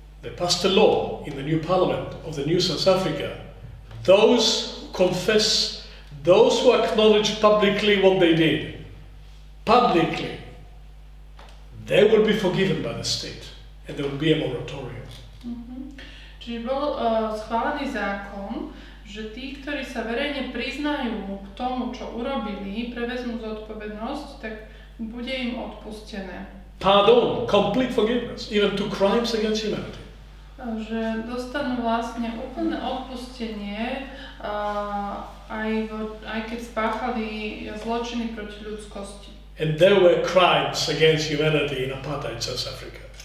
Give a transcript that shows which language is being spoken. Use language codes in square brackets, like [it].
[en] They passed a law in the new parliament of the new South Africa. Those who confess, those who acknowledge publicly what they did, publicly, they will be forgiven by the state and there will be a moratorium. [sk] Čiže bol schválený zákon, že tí, ktorí sa verejne priznajú k tomu, čo urobili, prevezmú zodpovednosť, tak bude im odpustené. [en] Pardon, complete forgiveness, even to crimes against humanity. [sk] Že dostanú vlastne úplné odpustenie, aj keď spáchali zločiny proti ľudskosti. [en] And there were crimes against humanity in apartheid South Africa.